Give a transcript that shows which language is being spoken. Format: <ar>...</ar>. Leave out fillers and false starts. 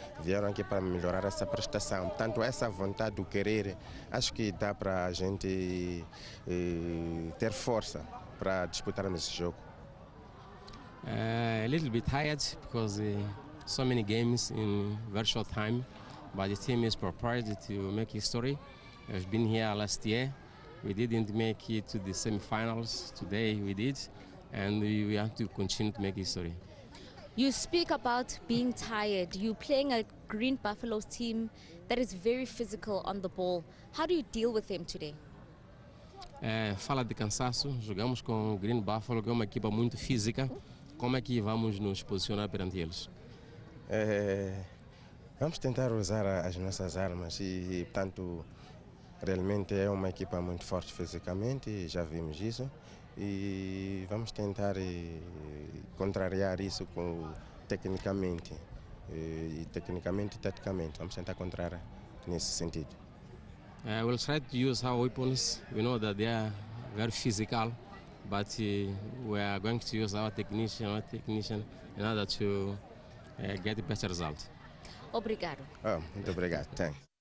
<pt>Vieram aqui para melhorar essa prestação. Portanto, essa vontade do querer, acho que dá para a gente ter força para disputarmos esse jogo.</pt> <en>A little bit tired because so many games in very short time, but the team is prepared to make history. We've been here last year. We didn't make it to the semi-finals. Today we did, and we have to continue to make history. You speak about being tired. You're playing a Green Buffaloes team that is very physical on the ball. How do you deal with them today?</en> <pt>Fala de cansaço, jogamos com o Green Buffalo, que é uma equipa muito física. Como é que vamos nos posicionar perante eles? Vamos tentar usar as nossas armas e, portanto, realmente é uma equipa muito forte fisicamente, já vimos isso. E vamos tentar contrariar isso tecnicamente. Tecnicamente e taticamente, vamos tentar contrariar nesse sentido.</pt> <en>We'll try to use our weapons. We know that they are very physical, but we are going to use our technician in order to get the best result.</en> <pt>Obrigado. Muito obrigado.</pt> <en>Thanks.</en>